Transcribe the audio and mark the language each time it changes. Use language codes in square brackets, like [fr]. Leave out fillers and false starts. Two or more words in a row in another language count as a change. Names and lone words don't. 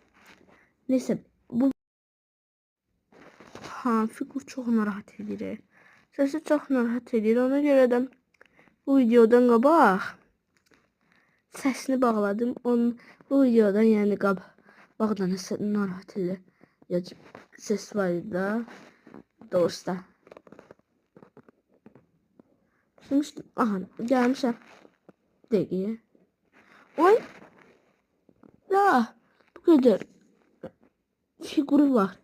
[az] Neyse bu figur çox narahat edir. Səsi çox narahat edir. Ona görə də bu videodan qabaq səsini bağladım. Bu videodan yəni qabaqdan narahat edir. [tr] Ya ses var da doğrusu. Düşünmüştüm. Aha gelmişim. Değil. Oy. Ya bu kadar figürü var.